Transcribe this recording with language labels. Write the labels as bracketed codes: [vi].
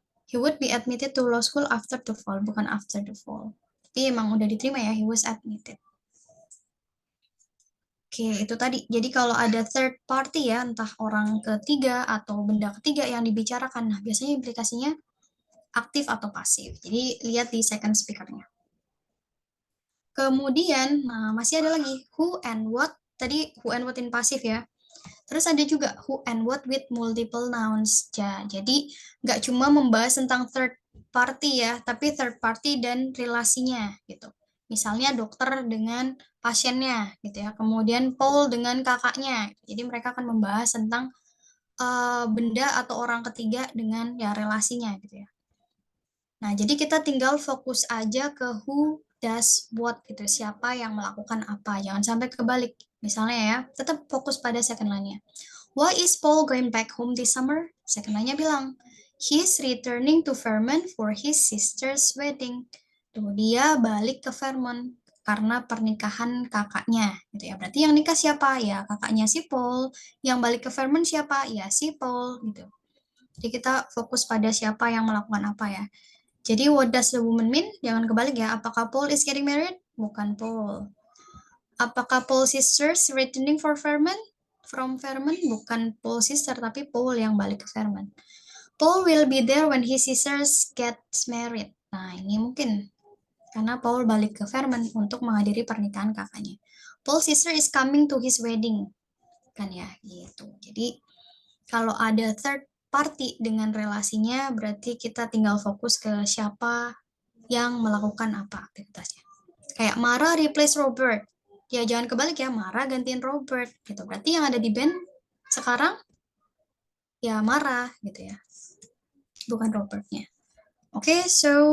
[en] He would be admitted to law school after the fall, [id] bukan [en] after the fall. [id] Tapi emang udah diterima ya, [en] he was admitted. [id] Oke, itu tadi. Jadi kalau ada third party ya, entah orang ketiga atau benda ketiga yang dibicarakan, nah biasanya implikasinya aktif atau pasif. Jadi lihat di second speaker-nya. Kemudian, nah masih ada lagi who and what. Tadi who and what in pasif ya. Terus ada juga who and what with multiple nouns. Ya, jadi nggak cuma membahas tentang third party ya, tapi third party dan relasinya gitu. Misalnya dokter dengan pasiennya gitu ya. Kemudian Paul dengan kakaknya. Jadi mereka akan membahas tentang benda atau orang ketiga dengan ya relasinya gitu ya. Nah, jadi kita tinggal fokus aja ke who does what gitu. Siapa yang melakukan apa. Jangan sampai kebalik. Misalnya ya, tetap fokus pada second line-nya. [en] Why is Paul going back home this summer? Second line-nya bilang, he's returning to Vermont for his sister's wedding. [id] Tuh, dia balik ke Vermont karena pernikahan kakaknya gitu ya. Berarti yang nikah siapa? Ya kakaknya si Paul. Yang balik ke Vermont siapa? Ya si Paul gitu. Jadi kita fokus pada siapa yang melakukan apa ya. Jadi [en] what does the woman mean? [id] Jangan kebalik ya. Apakah [en] Paul is getting married? [id] Bukan Paul. Apakah [en] Paul's sisters returning for Vermont? From Vermont? [id] Bukan Paul's sister, tapi Paul yang balik ke Vermont. [en] Paul will be there when his sisters get married. [id] Nah, ini mungkin karena Paul balik ke Vermont untuk menghadiri pernikahan kakaknya. [en] Paul's sister is coming to his wedding. [id] Kan ya, gitu. Jadi kalau ada third party dengan relasinya, berarti kita tinggal fokus ke siapa yang melakukan apa aktivitasnya. Kayak [en] Mara replace Robert. [id] Ya jangan kebalik ya, Mara gantiin Robert gitu. Berarti yang ada di band sekarang ya Mara gitu ya. Bukan Robertnya. Oke, so